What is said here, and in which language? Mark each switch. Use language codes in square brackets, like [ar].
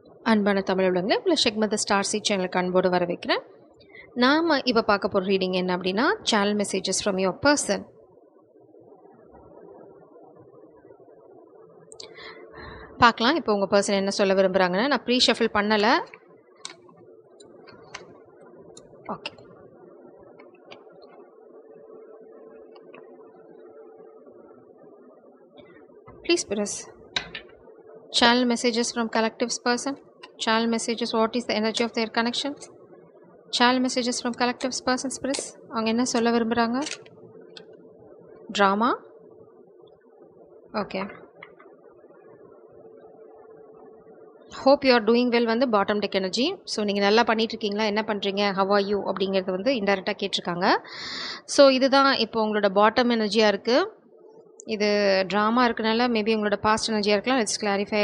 [ta] அன்பான தமிழ் உள்ளவங்களே உங்களை ஷெக்மத் star C சேனலுக்கு அன்போடு வர வைக்கிறேன். நாம் இப்போ பார்க்க போகிற ரீடிங் என்ன அப்படின்னா, channel messages from your person. பார்க்கலாம் இப்போ உங்கள் பர்சன் என்ன சொல்ல விரும்புகிறாங்கன்னு. நான் ப்ரீ ஷஃபில் பண்ணலை. [en] Okay, please press channel messages from collective's person. Channel messages, what is the energy of their connection? Channel messages from collective's person's press. [ta] அவங்க என்ன சொல்ல விரும்புகிறாங்க? Drama. [en] Okay, hope you are doing well வந்து bottom deck energy. [ta] So நீங்கள் நல்லா பண்ணிகிட்ருக்கீங்களா, என்ன பண்ணுறீங்க, [en] how are you [ta] அப்படிங்கிறது வந்து இன்டெரக்டாக கேட்டிருக்காங்க. ஸோ இதுதான் இப்போ உங்களோட பாட்டம் எனர்ஜியாக இருக்குது. இது ட்ராமா இருக்கனால மேபி உங்களோட பாஸ்ட் எனர்ஜியாக இருக்கலாம். [en] Let's clarify.